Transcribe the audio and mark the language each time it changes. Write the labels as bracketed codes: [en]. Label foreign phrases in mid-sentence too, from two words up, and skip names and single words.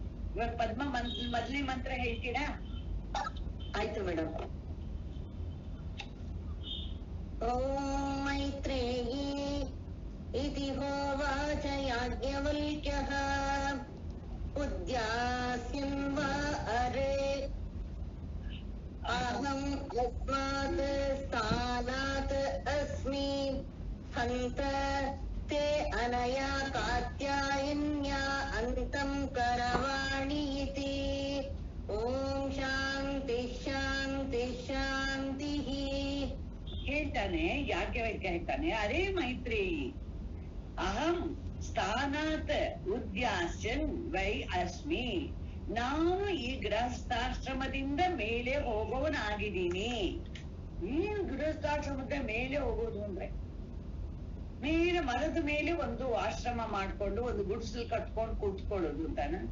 [kn] ಇವಾಗ ಪದ್ಮ ಮೊದಲನೇ ಮಂತ್ರ ಹೇಳ್ತೀರಾ? ಆಯ್ತು ಮೇಡಮ್. [sa] ಓಂ ಮೈತ್ರೇಯಿ ಇತಿ ಹೋವಾಚ ಯಾಜ್ಞವಲ್ಕ್ಯಃ ಉದ್ಯಾಸ್ಯನ್ ವಾ ಅರೆ ಅಹಂ ಯಸ್ಮಾತ್ ಸ್ಥಾನಾತ್ ಅಸ್ಮಿ ಹಂತ ते अनया कात्यायन्या अन्तं करवाणि इति। ಓಂ ಶಾಂತಿ ಶಾಂತಿ ಶಾಂತಿ. [kn] ಹೇಳ್ತಾನೆ ಯಾಜ್ಞವಲ್ಕ್ಯ ಹೇಳ್ತಾನೆ, [sa] अरे मैत्रेयि अहं स्थानाद् उद्यास्यन् वै अस्मि, [kn] ನಾನು ಈ ಗೃಹಸ್ಥಾಶ್ರಮದಿಂದ ಮೇಲೆ ಹೋಗೋನಾಗಿದ್ದೀನಿ. ಏನು ಗೃಹಸ್ಥಾಶ್ರಮದ ಮೇಲೆ ಹೋಗೋದು ಅಂದ್ರೆ, ಮೇಲೆ ಮರದ ಮೇಲೆ ಒಂದು ಆಶ್ರಮ ಮಾಡ್ಕೊಂಡು ಒಂದು ಗುಡಿಸಲು ಕಟ್ಕೊಂಡು ಕೂತ್ಕೊಳ್ಳೋದು ಅಂತಾನ?